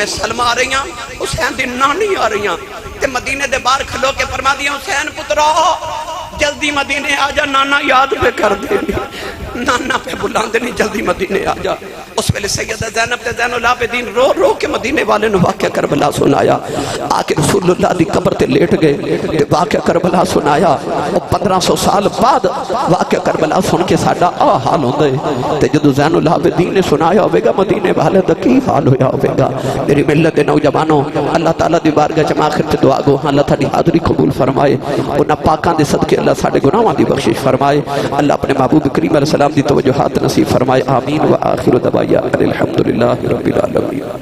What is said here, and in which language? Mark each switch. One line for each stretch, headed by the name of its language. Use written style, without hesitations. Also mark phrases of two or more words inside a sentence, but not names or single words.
Punjabi: سلمہ آ رہی ہیں حسین دی نانی آ رہی ہیں تے مدینے دے باہر کھلو کے فرما دیا حسین پترا جلدی مدینے آجا نانا یاد پہ کر دے نانا پہ بلان دے نہیں جلدی مدینے آجا اس ویلے سیدہ زینب تے زین العابدین رو رو کے مدینے والے نے واقعہ کربلا سنایا آکے رسول اللہ دی قبر تے لیٹ گئے تے واقعہ کربلا سنایا وہ 1500 سال بعد واقعہ کربلا سن کے ساڈا آ حال ہوندے تے جدو زین العابدین نے سنایا ہوئے گا مدینے والے دا کی حال ہویا ہوئے گا میری ملت نوجوانوں اللہ تعالیٰ دی بارگاہ چ آخر تے دعا گو اللہ تہاڈی حاضری قبول فرمائے انہاں پاکاں دے صدقے اللہ ساڈے گناہاں دی بخشش فرمائے اللہ اپنے محبوب کریم
Arabic: علیہ السلام
Punjabi: دی توجہات نصیب فرمائے
Arabic: آمین و آخر دعوانا الحمدللہ رب العالمین